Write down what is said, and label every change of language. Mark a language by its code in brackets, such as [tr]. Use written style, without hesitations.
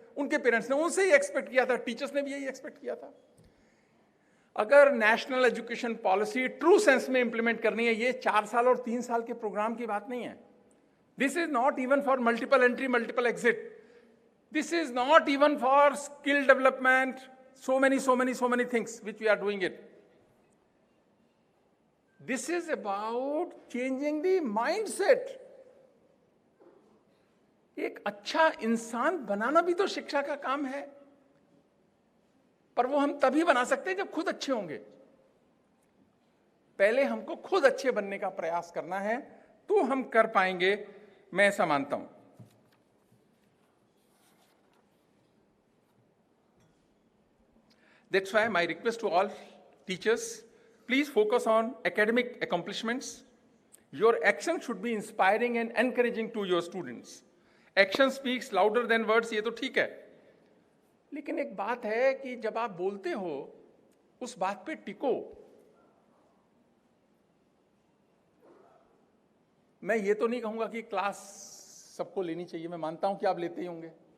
[hi] उनके पेरेंट्स ने उनसे ही एक्सपेक्ट किया था, टीचर्स ने भी यही एक्सपेक्ट किया था। अगर national education policy true sense में इंप्लीमेंट करनी है, ये 4 साल और 3 साल के प्रोग्राम की बात नहीं है। [en] This is not even for multiple entry multiple exit, this is not even for skill development, so many things which we are doing it. This is about changing the mindset. [hi] एक अच्छा इंसान बनाना भी तो शिक्षा का काम है, पर वो हम तभी बना सकते हैं जब खुद अच्छे होंगे। पहले हमको खुद अच्छे बनने का प्रयास करना है, तो हम कर पाएंगे, मैं ऐसा मानता हूं। [en] That's why my request to all teachers, please focus on academic accomplishments. Your action should be inspiring and encouraging to your students. Action speaks louder than words, [hi] ये तो ठीक है, लेकिन एक बात है कि जब आप बोलते हो उस बात पे टिको। मैं ये तो नहीं कहूंगा कि क्लास सबको लेनी चाहिए, मैं मानता हूं कि आप लेते ही होंगे।